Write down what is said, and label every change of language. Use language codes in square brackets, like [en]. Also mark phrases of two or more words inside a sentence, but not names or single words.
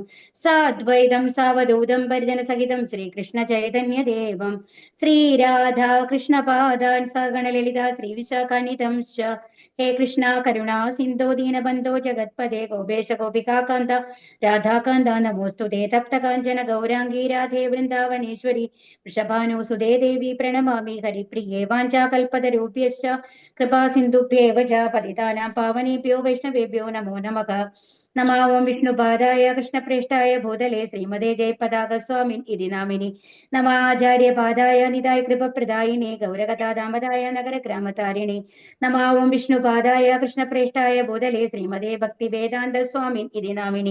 [sa] സാദ്വൈതം സാവധൂതം പരിജനസഹിതം ശ്രീകൃഷ്ണ ചൈതന്യദേവം ശ്രീരാധാ കൃഷ്ണപാദാൻ സഗണലളിതാ ശ്രീവിശാഖാന്വിതം ഹേ കൃഷ്ണ കരുണാ സിന്ധോ ദീനബന്ധോ ജഗത്പദേ ഗോപേശ ഗോപികാകാന്ത രാധാകാന്ത നമോസ്തുതേ തപ്തകാഞ്ചന ഗൗരാംഗീ രാധേ വൃന്ദാവനേശ്വരി വൃഷഭാനുസുതേ ദേവി പ്രണമാമി ഹരിപ്രിയേ വാഞ്ചാകൽപതരൂപ്യശ്ച കൃപാ സിന്ധുഭ്യേവ ച പതിതാനാം പാവനേഭ്യോ വൈഷ്ണവേഭ്യോ നമോ നമഃ. നമാവം വിഷ്ണുപാദായ കൃഷ്ണപ്രേഷ്ഠായ ഭൂതലേ ശ്രീമതേ ജയപതാക സ്വാമിൻ ഇതി നാമിനി. നമാചാര്യപാദായ നിതായ കൃപപ്രദായിനേ ഗൗരകഥാദാമതായ നഗരഗ്രാമതാരിണി. നമാവം വിഷ്ണുപാദായ കൃഷ്ണപ്രേഷ്ഠായ ഭൂതലേ ശ്രീമതേ ഭക്തിവേദാന്ത സ്വാമിൻ ഇതി നാമിനി.